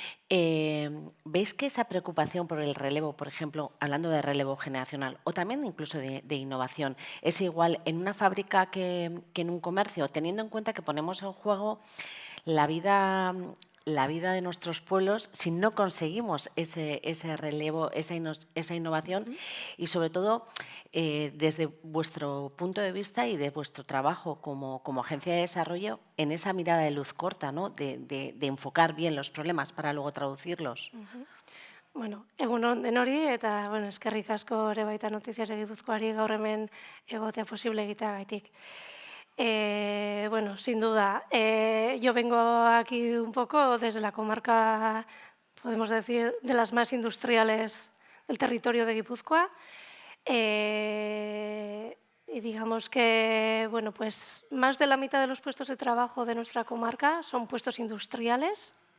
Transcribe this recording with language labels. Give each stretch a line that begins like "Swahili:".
Spanish: ¿Veis que esa preocupación por el relevo, por ejemplo, hablando de relevo generacional o también incluso de innovación, es igual en una fábrica que en un comercio, teniendo en cuenta que ponemos en juego la vida, la vida de nuestros pueblos si no conseguimos ese relevo, esa innovación y sobre todo desde vuestro punto de vista y de vuestro trabajo como agencia de desarrollo en esa mirada de luz corta, ¿no? de enfocar bien los problemas para luego traducirlos?
Basque: Bueno, egun on denori, eta eskerrik asko ere baita Noticias de Gipuzkoari gaur hemen egotea posible egiteagatik.
Spanish: Bueno, sin duda, yo vengo aquí un poco desde la comarca, podemos decir, de las más industriales del territorio de Guipúzcoa. Y digamos que, bueno, pues más de la mitad de los puestos de trabajo de nuestra comarca son puestos industriales.